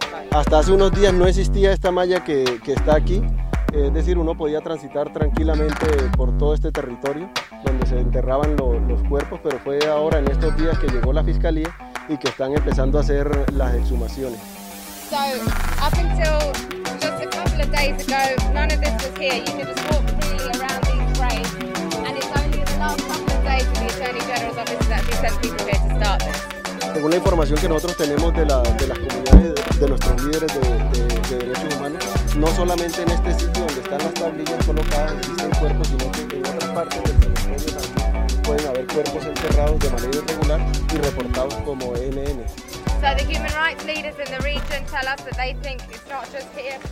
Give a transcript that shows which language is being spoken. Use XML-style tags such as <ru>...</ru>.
<es>Hasta hace unos días no existía esta malla que está aquí, es decir, uno podía transitar tranquilamente por todo este territorio donde se enterraban los cuerpos, pero fue ahora en estos días que llegó la fiscalía y que están empezando a hacer las exhumaciones.</es> <en>So, up until just a couple of days ago, none of this was here. You could just walk freely around these graves, and it's only the last couple of days that the Attorney General's office has actually sent people here to start this.</en> <es>Según la información que nosotros tenemos de las comunidades, de nuestros líderes de derechos humanos, no solamente en este sitio donde están las tablillas colocadas existen cuerpos, sino que en otras partes del cementerio también pueden haber cuerpos enterrados de manera irregular y reportados como NN.</es> <en>So the human rights leaders in the region tell us that they think it's not just here.</en>